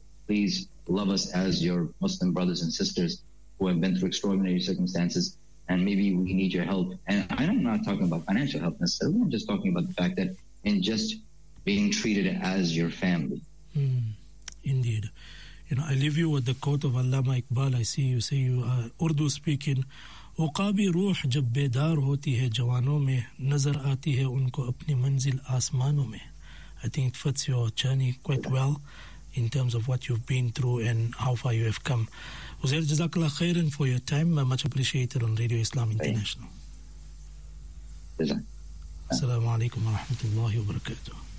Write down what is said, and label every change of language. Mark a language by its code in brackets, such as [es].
[en] Please love us as your Muslim brothers and sisters who have been through extraordinary circumstances, and maybe we need your help. And I'm not talking about financial help necessarily. I'm just talking about the fact that in just being treated as your family. Indeed. You know, I leave you with the quote of Allama Iqbal. I see you say you are Urdu speaking. [ur] وقابی روح جب بیدار ہوتی ہے جوانوں میں نظر آتی ہے ان کو اپنی منزل آسمانوں میں. [en] I think it fits your journey quite well in terms of what you've been through and how far you have come. Uzair, jazakallah khairan for your time. Much appreciated on Radio Islam International. Assalamu alaikum wa rahmatullahi wa barakatuh.